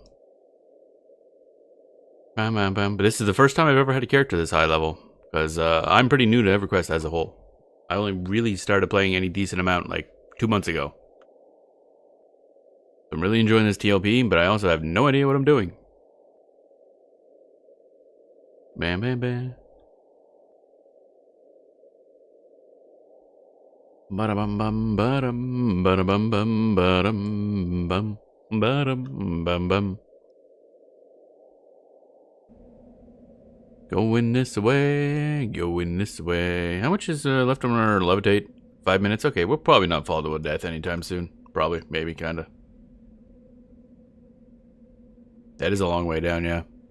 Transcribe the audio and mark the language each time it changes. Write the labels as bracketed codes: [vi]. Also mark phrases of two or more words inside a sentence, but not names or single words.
[en] But this is the first time I've ever had a character this high level, because I'm pretty new to EverQuest as a whole. I only really started playing any decent amount like 2 months ago. I'm really enjoying this TLP, but I also have no idea what I'm doing. Bam bam bam. Ba-da-bum bum ba-dum ba-da-bum bum ba-dum bum ba-dum bum bum. Going this way, going this way. How much is left on our levitate? 5 minutes? Okay, we'll probably not fall to a death anytime soon. Probably, maybe, kinda. That is a long way down, yeah.